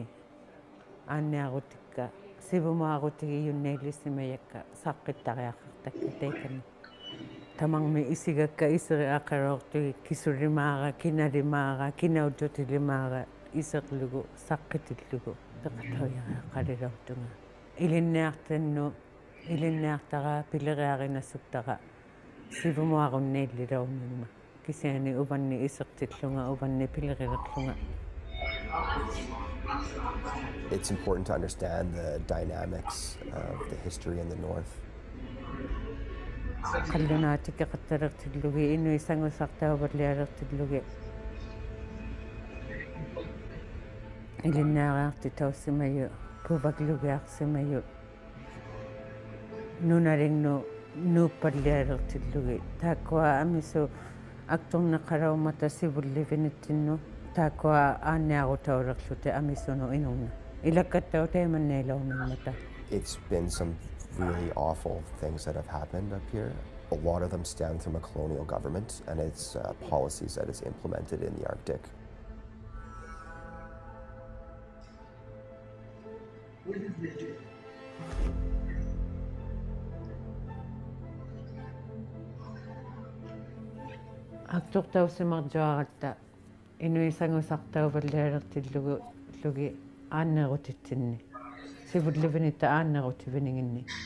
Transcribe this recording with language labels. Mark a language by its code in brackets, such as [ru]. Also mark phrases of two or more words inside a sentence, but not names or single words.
[iu] aanniarutikka sivumaarutigi yunneillissimayakka saqqittariaqartakka teikani tamangmi isigakka iseriaqaroortugi kisulimaara kinalimaara kinaututilimaara iserlugu saqqitillugu teqatauyaaqalilortunga ilinniartannu ilinniartara pileriarinassuktaqa sivumaarunneillilormimma kisiani uvanni isertillunga uvanni pilerilerlunga. [en] It's important to understand the dynamics of the history in the north. [iu] Qallunaatikke qattalertillugi inuisangusartauvallialertillugi ilinnaariarti taussimayu puvaklugiarsimayu nunalinnu nuuppallialertillugi taakkua amisu aktorneqalaumata sivullivinittinnu taakkua aanniarutaulerlute amisunu inunna ilakkattau teemanneilormimmata. [en] It's been some really awful things that have happened up here. A lot of them stem from a colonial government and its policies that it's implemented in the Arctic. [iu] Aktortaussimarjuaratta inuisangusartauvallialertillugu lugi aannerutitsinni sivullivinita aannerutivininginni